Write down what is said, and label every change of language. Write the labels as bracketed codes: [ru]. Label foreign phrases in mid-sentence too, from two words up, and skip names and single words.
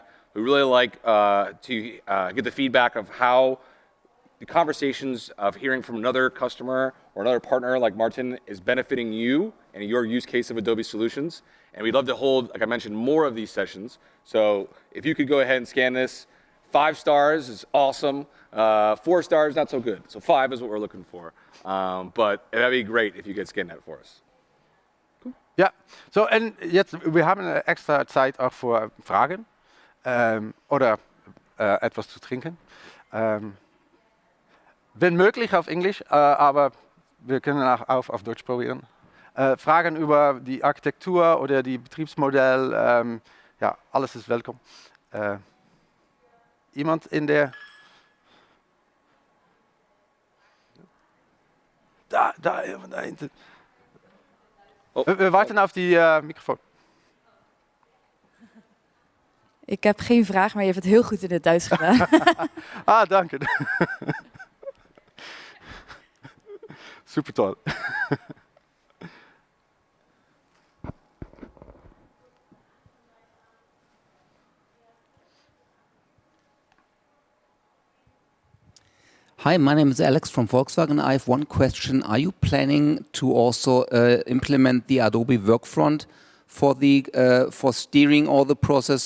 [en] We really like to get the feedback of how the conversations of hearing from another customer or another partner like Martin is benefiting you and your use case of Adobe solutions. And we'd love to hold, like I mentioned, more of these sessions. So if you could go ahead and scan this, 5 stars is awesome. 4 stars, not so good. So 5 is what we're looking for. But that'd be great if you could scan that for us. [de] Ja, so en jetzt, wir haben extra Zeit auch für Fragen oder etwas zu trinken. Wenn möglich auf Englisch, aber wir können auch auf Deutsch probieren. Fragen über die Architektur oder die Betriebsmodell, ja, alles ist willkommen. Iemand in der... Da hinten. Oh. [nl] We wachten [de] auf die [nl] microfoon. Ik heb geen vraag, maar je hebt het heel goed in het Duits gedaan. Dank je. [de] Super toll. [en] Hi, my name is Alex from Volkswagen. I have one question. Are you planning to also implement the Adobe Workfront for steering all the process?